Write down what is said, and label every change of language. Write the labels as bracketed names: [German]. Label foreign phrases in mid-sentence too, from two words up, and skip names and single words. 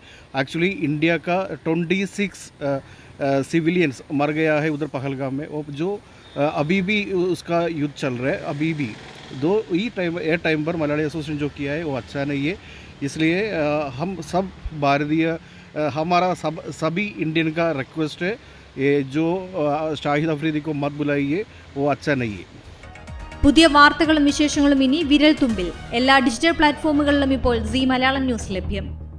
[Hindi] एक्चुअली इंडिया का 26 सिविलियंस मर गया है उधर पहलगाम में। वो जो अभी भी उसका युद्ध चल रहा है अभी भी। ये टाइम पर मलयाली एसोसिएशन जो किया है वो अच्छा नहीं है। इसलिए हम सब भारतीय हमारा सभी इंडियन का रिक्वेस्ट है, ये जो ഷാഹിദ് അഫ്രീദി को मत बुलाइए, वो अच्छा नहीं है। [Malayalam] പുതിയ വാർത്തകളും വിശേഷങ്ങളും ഇനി വിരൽ തുമ്പിൽ എല്ലാ ഡിജിറ്റൽ പ്ലാറ്റ്ഫോമുകളിലും ഇപ്പോൾ സീ മലയാളം ന്യൂസ് ലഭ്യം.